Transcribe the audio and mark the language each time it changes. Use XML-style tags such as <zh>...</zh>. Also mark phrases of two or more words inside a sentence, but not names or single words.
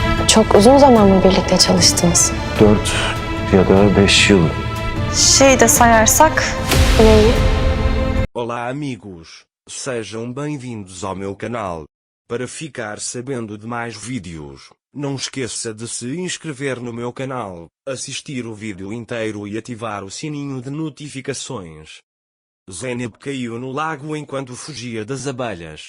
<tr>Çok uzun zaman mı birlikte çalıştınız? 4 ya da 5 yıl. Şey de sayarsak... Neyi?</tr> <pt>Olá amigos, sejam bem-vindos ao meu canal. Para ficar sabendo de mais vídeos, não esqueça de se inscrever no meu canal, assistir o vídeo inteiro e ativar o sininho de notificações. Zeynep caiu no lago enquanto fugia das abelhas.</pt>